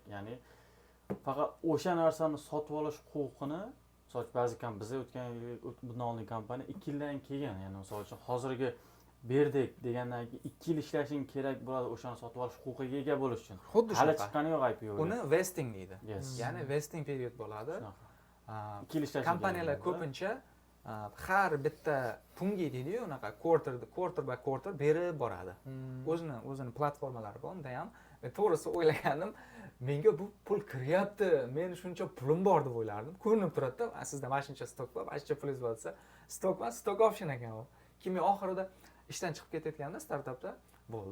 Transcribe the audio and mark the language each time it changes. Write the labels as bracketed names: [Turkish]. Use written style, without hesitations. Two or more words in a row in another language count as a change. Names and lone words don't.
[Uzbek] Ya'ni faqat o'sha narsani sotib olish huquqini Misol uchun ba'zi bizda o'tgan yil bundan oldin kompaniya 2 yildan keyin, ya'ni misol uchun hozirgi berdik degandan keyin 2 yil ishlashing kerak bo'ladi o'shani sotib olish huquqiga ega bo'lish uchun. Xuddi Hali shunaqa. chiqqani yo'q IPO. Uni vesting deydi. Yes. Ya'ni [English] vesting period [Uzbek] bo'ladi. Shunaqa. A, 2 yil ishlashing kompaniyalar kerak bo'ladi. ko'pincha har bitta pungi deydi-yu, unaqa [English] quarter by quarter [Uzbek] berib boradi. O'zini platformalari bor, unda ham to'g'risi o'ylaganim, menga bu pul kiryapti, men shuncha pulim bor deb o'ylardim. Ko'rinib turadi-da, sizda mana shuncha stok bor, mana shuncha pulingiz bor desa, stok emas, [English] stock option [Uzbek] ekan u. Keyin men oxirida ishdan chiqib ketayotganda startapda bo'ldi.